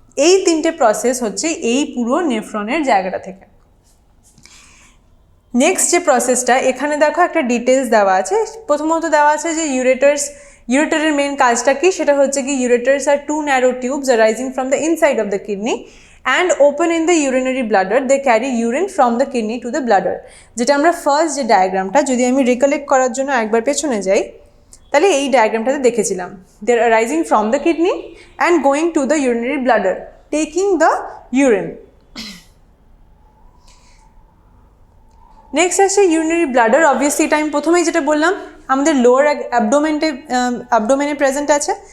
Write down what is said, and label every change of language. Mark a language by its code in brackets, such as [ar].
[bn] এই তিনটে প্রসেস হচ্ছে এই পুরো নেফ্রনের জায়গাটা থেকে। নেক্সট যে প্রসেসটা এখানে দেখো একটা ডিটেলস দেওয়া আছে। প্রথমত দেওয়া আছে যে ইউরেটারের মেন কাজটা কি, সেটা হচ্ছে কি [en] Ureters are two narrow tubes arising from the inside of the kidney and open in the urinary bladder. They carry urine from the kidney to the bladder. [bn] যেটা আমরা ফার্স্ট যে ডায়াগ্রামটা, যদি আমি রিকলেক্ট করার জন্য একবার পেছনে যাই, তাহলে এই ডায়াগ্রামটাতে দেখেছিলাম, [en] They are arising from the kidney and going to the urinary bladder, taking the urine. [bn] Next আসছে ইউরিনারি ব্লাডার। অবভিয়াসলি এটা আমি প্রথমেই যেটা বললাম, আমাদের লোয়ার অ্যাবডোমেনে প্রেজেন্ট আছে।